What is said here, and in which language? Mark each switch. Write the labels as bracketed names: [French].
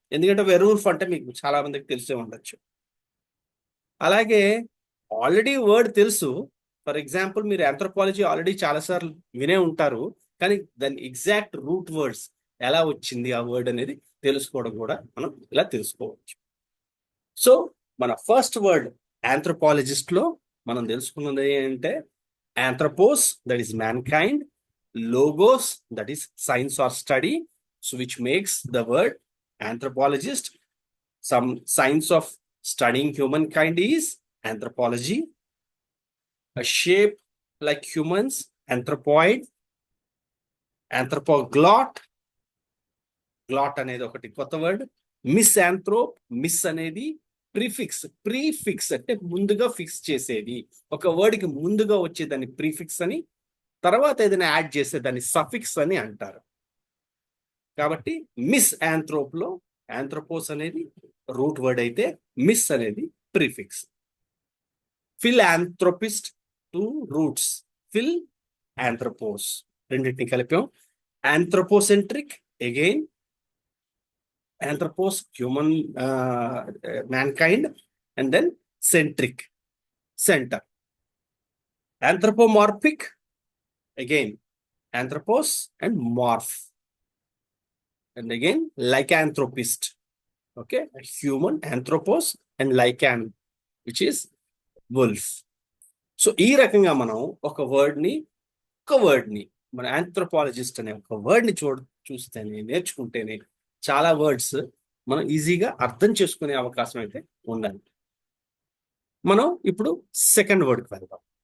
[Telugu] ఎందుకంటే వెర్వుల్ఫ్ అంటే మీకు చాలా మందికి తెలిసే ఉండొచ్చు. అలాగే ఆల్రెడీ వర్డ్ తెలుసు, ఫర్ ఎగ్జాంపుల్ మీరు ఆంథ్రోపాలజీ ఆల్రెడీ చాలాసార్లు వినే ఉంటారు, కానీ దాని ఎగ్జాక్ట్ రూట్ వర్డ్స్ ఎలా వచ్చింది ఆ వర్డ్ అనేది తెలుసుకోవడం కూడా మనం ఇలా తెలుసుకోవచ్చు. సో మన ఫస్ట్ వర్డ్ ఆంథ్రోపాలజిస్ట్ లో మనం తెలుసుకున్నది ఏంటంటే [English] Anthropos, that is mankind. Logos, that is science or study, so which makes the word anthropologist. Some science of studying humankind is anthropology. A shape like humans, anthropoid. [Telugu] Anthropoglot, glad అనేది ఒకటి కొత్త word. మిస్ఆంథ్రోప్, miss అనేది prefix అంటే ముందుగా fix చేసేది. ఒక word కి ముందుగా వచ్చేదాన్ని ప్రీఫిక్స్ అని, తర్వాత ఏదైనా యాడ్ చేసే దాన్ని సఫిక్స్ అని అంటారు. కాబట్టి మిస్ ఆంథ్రోప్ లో ఆంథ్రోపోస్ అనేది రూట్ వర్డ్ అయితే మిస్ అనేది prefix. Fill ఆంథ్రోపిస్ట్, two roots, fill ఆంథ్రోపోస్ రెండింటిని కలిపాం. [English] Anthropocentric, again anthropos, human, mankind, and then centric, center. Anthropomorphic, again anthropos and morph, and again lycanthropist. Okay, human, anthropos and lycan, which is wolf. [Telugu] So ఈ రకంగా మనం ఒక వర్డ్ని మన anthropologist అనే ఒక వర్డ్ని చూస్తేనే, నేర్చుకుంటేనే చాలా వర్డ్స్ మనం ఈజీగా అర్థం చేసుకునే అవకాశం అయితే ఉండాలి. మనం ఇప్పుడు సెకండ్ వర్డ్కి వెళ్దాం.